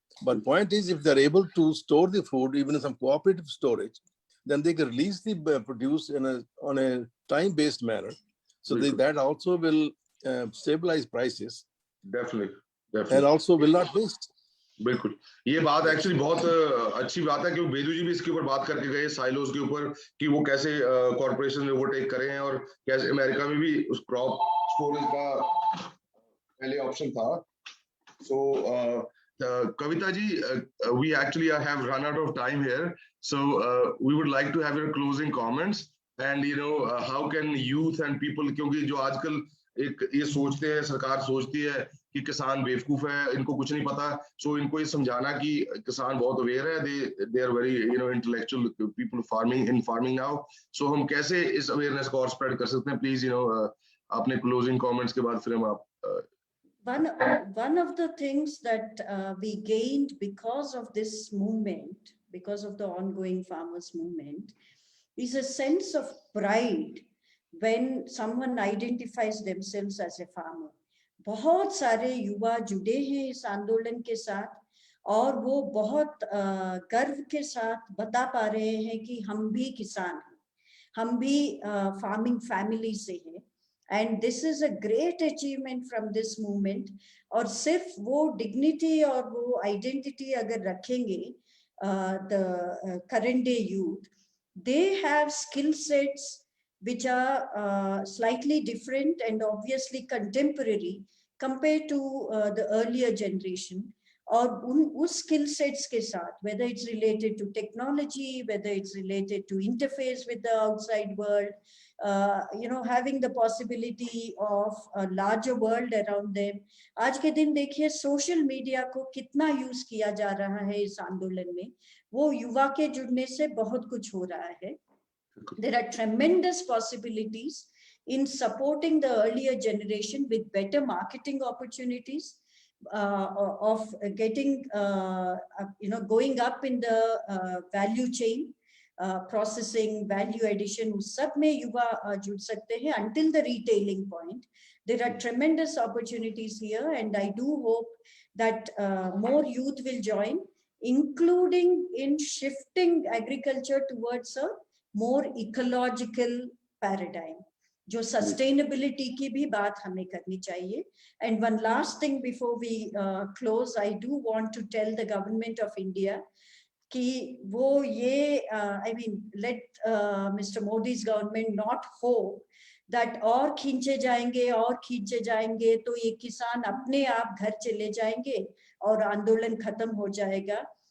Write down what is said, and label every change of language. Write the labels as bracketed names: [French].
[English] But point is, if they're able to store the food, even in some cooperative storage, then they can release the produce on a time-based manner. So that also will stabilize prices. Definitely. And also will not waste. [Hindi] बिल्कुल. ये बात actually बहुत अच्छी बात है क्योंकि बेदू जी भी इसके ऊपर बात करके गए साइलोज के ऊपर कि वो कैसे कॉर्पोरेशन में ओवरटेक करें हैं और कैसे अमेरिका में भी उस क्रॉप स्टोरेज का पहले ऑप्शन था. [English] so Kavita ji, we actually have run out of time here, so we would like to have your closing comments and how can youth and people, [Hindi] क्योंकि जो आजकल एक ये सोचते हैं, सरकार सोचती है कि किसान बेवकूफ है, इनको कुछ नहीं पता. सो इनको ये समझाना कि किसान बहुत अवेयर है, [English] They are very intellectual people farming now. [Hindi] सो हम कैसे इस अवेयरनेस को और स्प्रेड कर सकते हैं? प्लीज अपने क्लोजिंग कमेंट्स के बाद फिर हम आप [English] One of the things that we gained because of this movement, because of the ongoing farmers movement, is a sense of pride when someone identifies themselves as a farmer. [Hindi] बहुत सारे युवा जुड़े हैं इस आंदोलन के साथ और वो बहुत गर्व के साथ बता पा रहे हैं कि हम भी किसान हैं, हम भी फार्मिंग फैमिली से हैं. [English] And this is a great achievement from this movement. [Hindi] और सिर्फ वो dignity और वो identity अगर रखेंगे, [English] the current day youth, they have skill sets which are slightly different and obviously contemporary compared to the earlier generation. [Hindi] और उस skill sets के साथ, [English] whether it's related to technology, whether it's related to interface with the outside world, having the possibility of a larger world around them. [Hindi] आज के दिन देखिए social media को कितना यूज किया जा रहा है इस आंदोलन में, वो युवा के जुड़ने से बहुत कुछ हो रहा है. [English] There are tremendous possibilities in supporting the earlier generation with better marketing opportunities, of getting, going up in the value chain, processing, value addition, [Hindi] उस सब में युवा जुड़ सकते हैं [English] until the retailing point. There are tremendous opportunities here, and I do hope that more youth will join, including in shifting agriculture towards a more ecological paradigm. [Hindi] जो sustainability की भी बात हमें करनी चाहिए. [English] and one last thing before we close, I do want to tell the government of India [Hindi] कि वो ये [English] I mean let mister Modi's government not hope that [Hindi] और खींचे जाएंगे तो ये किसान अपने आप घर चले जाएंगे और आंदोलन खत्म हो जाएगा.